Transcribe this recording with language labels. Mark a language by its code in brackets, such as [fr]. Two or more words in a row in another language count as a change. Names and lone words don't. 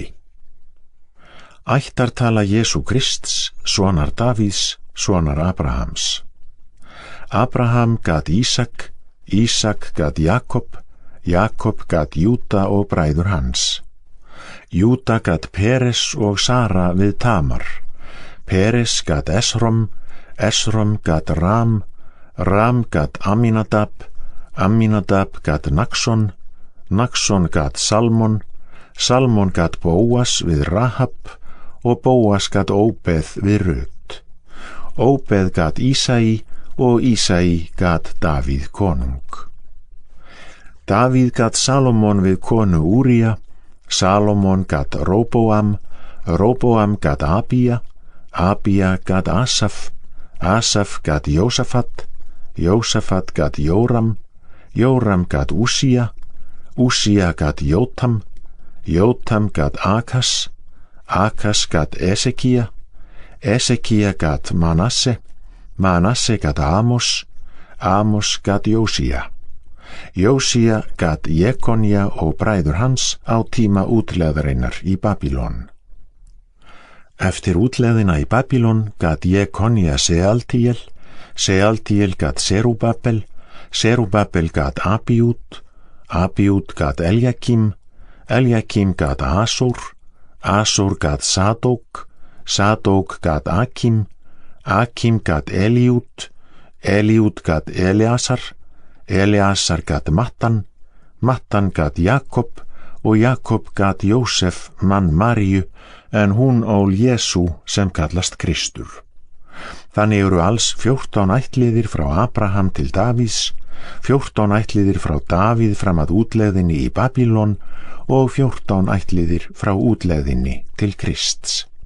[is] Ættartala Jesú Krists, sonar Davíðs, sonar Abrahams. Abraham gat Ísak, Ísak gat Jakob, Jakob gat Júda og bræður hans. Júda gat Peres og Sara við Tamar. Peres gat Esrom, Esrom gat Ram, Ram gat Aminadab, Aminadab gat Naxon, Naxon gat Salmon, Salmon gat Bóas við Rahab og Bóas gat Óbeð við Rut. Óbeð gat Ísai og Ísai gat Davíð konung. Davíð gat Salomon við konu Úría, Salomon gat Róboam, Róboam gat Abía, Abía gat Asaf, Asaf gat Jósafat, Jósafat gat Jóram, Jóram gat Úsía, Úsía gat Jótam, Jótam gat Akas, Akas gat Esekía, Esekía gat Manasse, Manasse gat Amos, Amos gat Jósía. Jósía gat Jekonja og bræður hans á tíma útlegðarinnar í Babylon. Eftir útlegðina í Babylon gat Jekonja Sealtíel, Sealtíel gat Serubabel, Serubabel gat Abíút, Abíút gat Eljakim, Eljakim gat Asúr, Asúr gat Sadók, Sadók gat Akim, Akim gat Eliút, Eliút gat Eleasar, Eleasar gat Mattan, Mattan gat Jakob og Jakob gat Jósef mann Maríu, en hún ól Jesú sem kallast Kristur. Þannig eru alls 14 ættliðir frá Abraham til Davíðs, 14 ættliðir frá Davíð fram að útlegðinni í Babylon og 14 ættliðir frá útlegðinni til Krists.